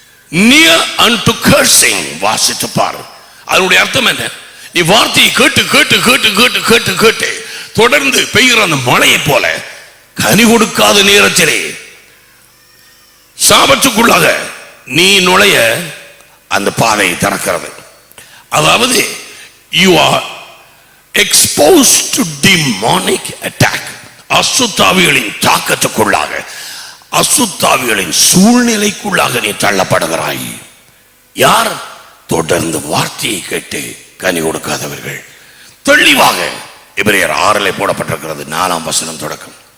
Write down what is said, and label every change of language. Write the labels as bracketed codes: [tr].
[en] near unto cursing. [ta] வாசித்து பார். அதனுடைய அர்த்தம் என்ன? நீ வார்த்தையை கேட்டு கேட்டு கேட்டு கேட்டு கேட்டு கேட்டு தொடர்ந்து பெய்கிற அந்த மழையை போல கனி கொடுக்காத நேரத்திலே சாபத்துக்குள்ளாக நீ நுழைய அந்த பாதை திறக்கிறது. அதாவது [en] you are exposed to demonic attack. [ta] அசுத்தாவிகளின் தாக்கத்துக்குள்ளாக, அசுத்தாவிகளின் சூழ்நிலைக்குள்ளாக நீ தள்ளப்படுகிறாய். யார்? தொடர்ந்து வார்த்தையை கேட்டு கனி கொடுக்காதவர்கள். தெளிவாக எபிரேயர் 6 போடப்பட்டிருக்கிறது, 4ஆம் வசனம் தொடக்கம்.